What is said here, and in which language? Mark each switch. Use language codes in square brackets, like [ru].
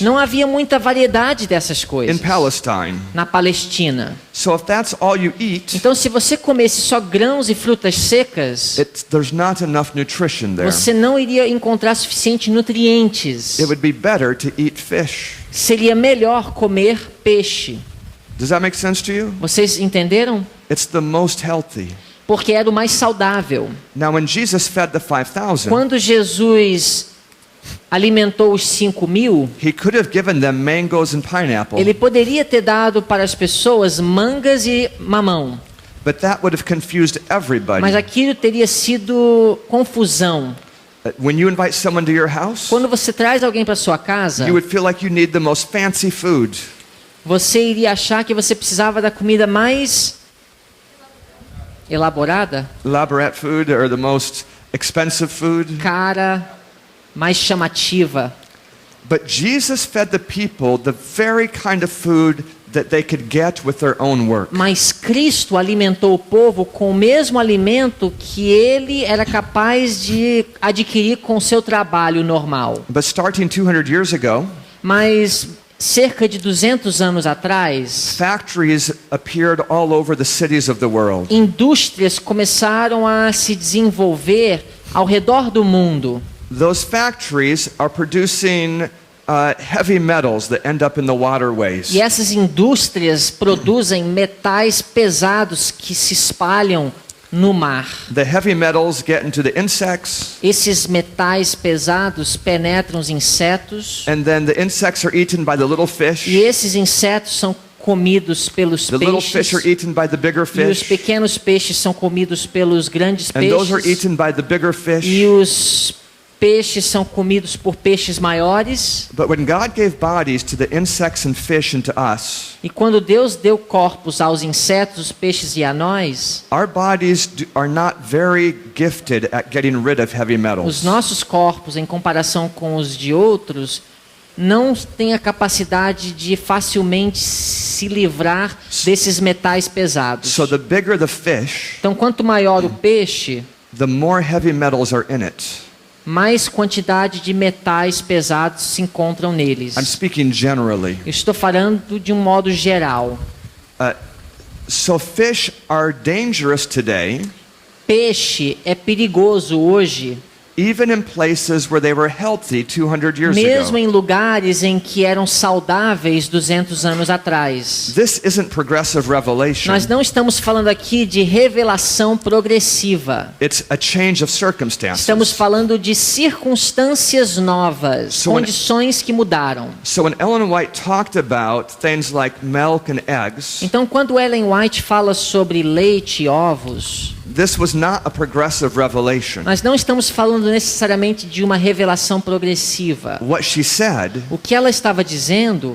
[pt] Não havia muita variedade dessas [en] in [pt] coisas [en] Palestine. [pt] na Palestina. [en] So if that's all you eat, [pt] Então, se você comesse só grãos e frutas secas, [en] there's not enough nutrition there. [pt] você não iria encontrar suficientes nutrientes. [en] It would be better to eat fish. [pt] Seria melhor comer peixe. [en] Does that make sense to you? [pt] Vocês entenderam? [en] It's the most healthy. [pt] Porque era o mais saudável. [en] Now when Jesus fed the 5,000, [pt] Quando Jesus alimentou os 5.000, [en] he could have given them mangoes and pineapple, [pt] ele poderia ter dado para as pessoas mangas e mamão. [en] but that would have confused everybody. [pt] Mas aquilo teria sido confusão. [en] When you invite someone to your house, [pt] Quando você traz alguém para sua casa, [en] you would feel like you need the most fancy food. [pt] você iria achar que você precisava da comida mais elaborada, [en] Elaborate food or the most expensive food. [pt] cara, mais chamativa. [en] But Jesus fed the people the very kind of food that they could get with their own work. [pt] Mas Cristo alimentou o povo com o mesmo alimento que ele era capaz de adquirir com o seu trabalho normal. [en] But starting 200 years ago, [pt] Mas cerca de 200 anos atrás, [en] factories appeared all over the cities of the world. [pt] indústrias começaram a se desenvolver ao redor do mundo. [en] Those factories are producing heavy metals that end up in the waterways. [pt] E essas indústrias produzem metais pesados que se espalham no mar. [en] The heavy metals get into the insects, [pt] Esses metais pesados penetram os insetos [en] and then the insects are eaten by the little fish. [pt] e esses insetos são comidos pelos [en] The little fish [pt] peixes [en] are eaten by the bigger [pt] e os [en] fish, [pt] pequenos peixes são comidos pelos grandes [en] and those are [pt] peixes [en] eaten by the bigger [pt] e [en] fish. [pt] os peixes são comidos por peixes maiores. [en] But when God gave bodies to the insects and fish and to us, [pt] E quando Deus deu corpos aos insetos, os peixes e a nós, [en] our bodies are not very gifted at getting rid of heavy [pt] os [en] metals. [pt] nossos corpos, em comparação com os de outros, não têm a capacidade de facilmente se livrar desses metais pesados. [en] So the bigger the fish, [pt] Então, quanto maior o peixe, [en] the more heavy metals are in it. [pt] mais quantidade de metais pesados se encontram neles. [en] I'm speaking generally. [pt] Eu estou falando de um modo geral. [en] So fish are dangerous today, [pt] Peixe é perigoso hoje, [en] even in places where they were healthy 200 years [pt] mesmo [en] ago. [pt] em lugares em que eram saudáveis 200 anos atrás. [en] This isn't progressive revelation. [pt] Nós não estamos falando aqui de revelação progressiva. [en] It's a change of circumstances. [pt] Estamos falando de circunstâncias novas, [en] So when- [pt] condições que mudaram. [en] So when Ellen White talked about things like milk and eggs, [pt] Então, quando Ellen White fala sobre leite e ovos, [en] this was not a progressive revelation. [pt] nós não estamos falando necessariamente de uma revelação progressiva. [en] What she said [pt] O que ela estava dizendo